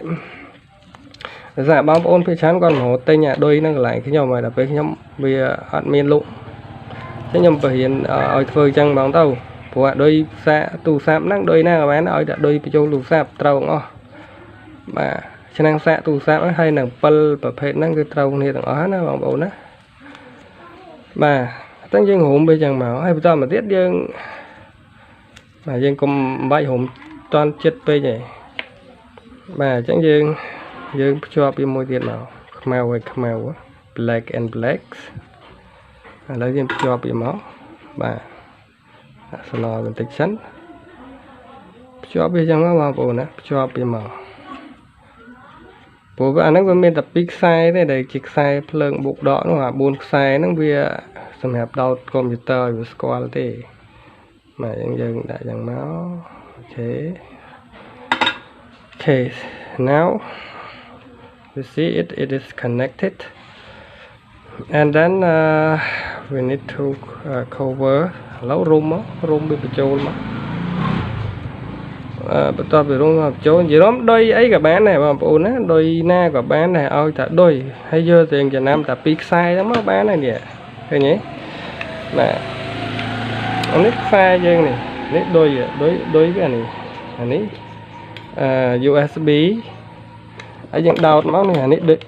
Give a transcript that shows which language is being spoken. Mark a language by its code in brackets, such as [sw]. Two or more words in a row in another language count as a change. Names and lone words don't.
[km] បងប្អូនភាគច្រើនគាត់មករទិញអាឌុយហ្នឹងកន្លែងខ្ញុំហើយដល់ពេលខ្ញុំវាអត់មានលក់អញ្ចឹងខ្ញុំបរៀនឲ្យធ្វើអញ្ចឹងហ្មងទៅព្រោះអាឌុយសាកទូរស័ព្ទហ្នឹងឌុយណាក៏បានឲ្យតែឌុយបញ្ចូលទូរស័ព្ទត្រូវអស់បាទឆ្នាំងសាកទូរស័ព្ទហើយនឹង7ប្រភេទហ្នឹងគឺត្រូវគ្នាទាំងអស់ណាបងប្អូនណា បាទអញ្ចឹងយើងរុំវាអញ្ចឹងមកហើយបន្តមកទៀតយើងបាទយើងកុំបាច់រុំតន់ចិត្តពេកទេបាទអញ្ចឹងយើងភ្ជាប់វាមួយទៀតមកខ្មៅហើយខ្មៅ [en] black and blacks [km] ឥឡូវយើងភ្ជាប់វាមកបាទស្លោបន្តិចសិនភ្ជាប់វាចឹងមកបងប្អូនណាភ្ជាប់វាមក ព្រោះអាហ្នឹងវាមានតែ2ខ្សែទេដែលជាខ្សែភ្លើងបុកដកនោះអា4ខ្សែហ្នឹងវាសម្រាប់ដោតកុំព្យូទ័រឲ្យវាស្គាល់ទេបាទយើងដាក់ចឹងមកអូខេ [en] Okay, now you see it is connected, and then we need to cover [km] ឥឡូវរុំវាបញ្ចូលមក បន្ទាប់ពីរុំមកបញ្ចូលនិយាយរំដុយអីក៏បានដែរបងប្អូនណាដុយណាក៏បានដែរឲ្យតែដុយហើយយកទៅចំណាំតែ2ខ្សែហ្នឹងមកបានហើយនេះឃើញទេបាទនេះខ្សែយើងនេះដុយវានេះអានេះUSB ហើយយើងដោតមកនេះអានេះ